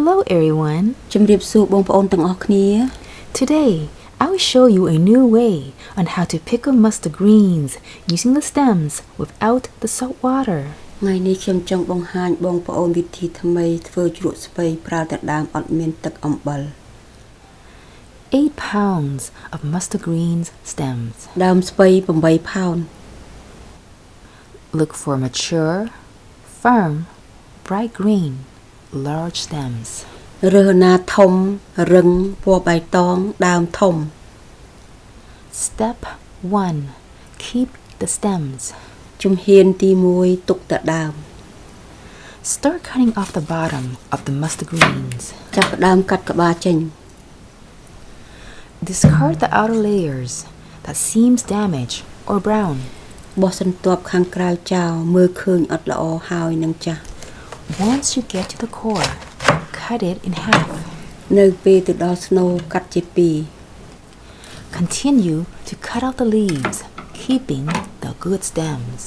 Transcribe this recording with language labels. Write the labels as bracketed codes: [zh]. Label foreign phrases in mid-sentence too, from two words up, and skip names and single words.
[en] everyone. [km] ជំរាបសួរបងប្អូនទាំងអស់គ្នា [en] Today, I will show you a new way on how to pickle mustard greens using the stems without the salt water. [km] ថ្ងៃនេះខ្ញុំចង់បង្ហាញបងប្អូនវិធីថ្មីធ្វើជ្រក់ស្ពៃប្រើតែដើមអត់មានទឹកអំបិល [en] 8 pounds of mustard greens stems. [km] ដើមស្ពៃ8ផោន [en] Look for mature, firm, bright green, large stems. [km] រើសណាធំរឹងពណ៌បៃតងដើមធំ [en] Step 1. Keep the stems. [km] ជំហានទី1ទុកតែដើម [en] Start cutting off the bottom of the mustard greens. [km] ចាប់ផ្ដើមកាត់ក្បាលចេញ [en] Discard the outer layers that seems damaged or brown. [km] បោះសន្ទាប់ខាងក្រៅចោលមើលឃើញអត់ល្អហើយនឹងចាស់ [en] Once you get to the core, cut it in half. [km] នៅពេលទៅដល់ស្នូលកាត់ជាពីរ [en] Continue to cut out the leaves, keeping the good stems.